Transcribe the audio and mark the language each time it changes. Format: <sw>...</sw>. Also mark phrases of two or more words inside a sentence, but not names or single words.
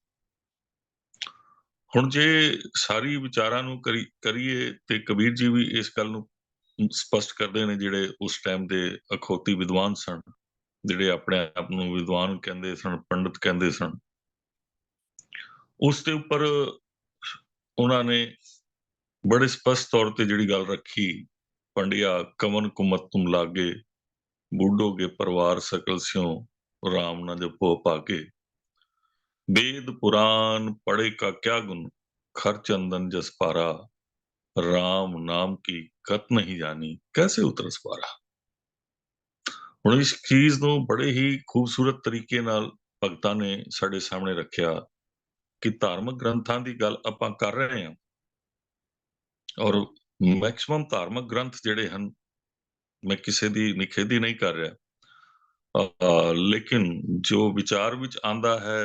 <pa>ਹੁਣ ਜੇ ਸਾਰੀ ਵਿਚਾਰਾਂ ਨੂੰ ਕਰੀਏ ਤੇ ਕਬੀਰ ਜੀ ਵੀ ਇਸ ਗੱਲ ਨੂੰ ਸਪਸ਼ਟ ਕਰਦੇ ਨੇ, ਜਿਹੜੇ ਉਸ ਟਾਈਮ ਦੇ ਅਖੌਤੀ ਵਿਦਵਾਨ ਸਨ, ਜਿਹੜੇ ਆਪਣੇ ਆਪ ਨੂੰ ਵਿਦਵਾਨ ਕਹਿੰਦੇ ਸਨ, ਪੰਡਿਤ ਕਹਿੰਦੇ ਸਨ। ਉਸ ਦੇ ਉੱਪਰ ਉਹਨਾਂ ਨੇ ਬੜੇ ਸਪਸ਼ਟ ਤੌਰ ਤੇ ਜਿਹੜੀ ਗੱਲ ਰੱਖੀ,</pa> <hi>पंडिआ कवन कुमत तुम लागे बूढोगे परिवार सकल सिउ राम ना जपो भागे, वेद पुराण पढ़े का क्या गुण, खर चंदन जस पारा, राम नाम की कत नहीं जानी, कैसे उतरस पारा।</hi> <pa>ਹੁਣ ਇਸ ਚੀਜ਼ ਨੂੰ ਬੜੇ ਹੀ ਖੂਬਸੂਰਤ ਤਰੀਕੇ ਨਾਲ ਭਗਤਾਂ ਨੇ ਸਾਡੇ ਸਾਹਮਣੇ ਰੱਖਿਆ ਕਿ ਧਾਰਮਿਕ ਗ੍ਰੰਥਾਂ ਦੀ ਗੱਲ ਆਪਾਂ ਕਰ ਰਹੇ ਹਾਂ, ਔਰ ਮੈਕਸਿਮਮ ਧਾਰਮਿਕ ਗ੍ਰੰਥ ਜਿਹੜੇ ਹਨ, ਮੈਂ ਕਿਸੇ ਦੀ ਨਿਖੇਧੀ ਨਹੀਂ ਕਰ ਰਿਹਾ, ਲੇਕਿਨ ਜੋ ਵਿਚਾਰ ਵਿੱਚ ਆਂਦਾ ਹੈ,</pa>